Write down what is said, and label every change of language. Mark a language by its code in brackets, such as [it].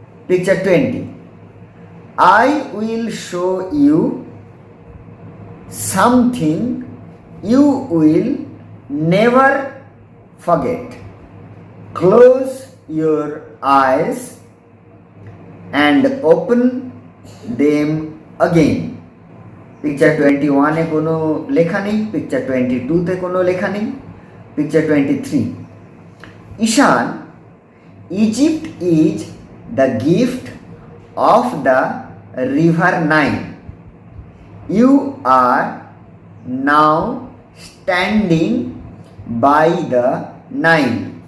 [en] Picture 20, I will show you something you will never forget. Close your eyes and open them again. [bn] Picture 21 এ কোনো লেখা নেই। Picture 22 তে কোনো লেখা নেই। [en] Picture 23, Ishan, Egypt is the gift of the river Nile. You are now standing by the Nile.